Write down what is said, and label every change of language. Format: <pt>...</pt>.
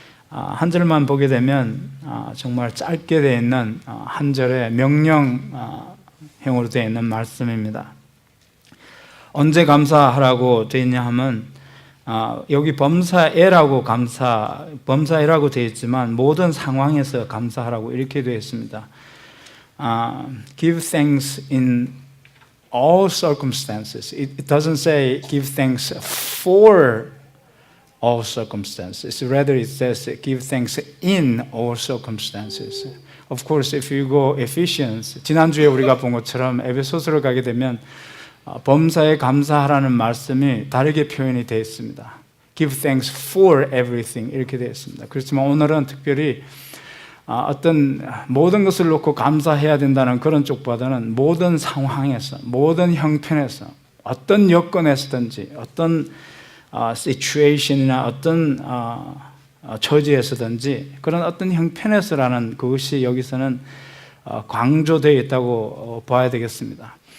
<ko>한 절만 보게 되면 정말 짧게 되어 있는 한 절의 명령형으로 되어 있는 말씀입니다. 언제 감사하라고 되어 있냐 하면 여기 범사에라고 범사에라고 되어 있지만 모든 상황에서 감사하라고 이렇게 되어 있습니다.</ko> <en>Give thanks in all circumstances. It doesn't say give thanks for all circumstances. Rather, it says give thanks in all circumstances. Of course, if you go Ephesians,</en> <ko>지난주에 우리가 본 것처럼 에베소서로 가게 되면 범사에 감사하라는 말씀이 다르게 표현이 되어 있습니다.</ko> <en>Give thanks for everything</en> <ko>이렇게 되어 있습니다. 그렇지만 오늘은 특별히 어떤 모든 것을 놓고 감사해야 된다는 그런 쪽보다는 모든 상황에서, 모든 형편에서, 어떤 여건에서든지, 어떤 situation이나 어떤 처지에서든지 그런 어떤 형편에서라는 그것이 여기서는 강조되어 있다고 봐야 되겠습니다.</ko>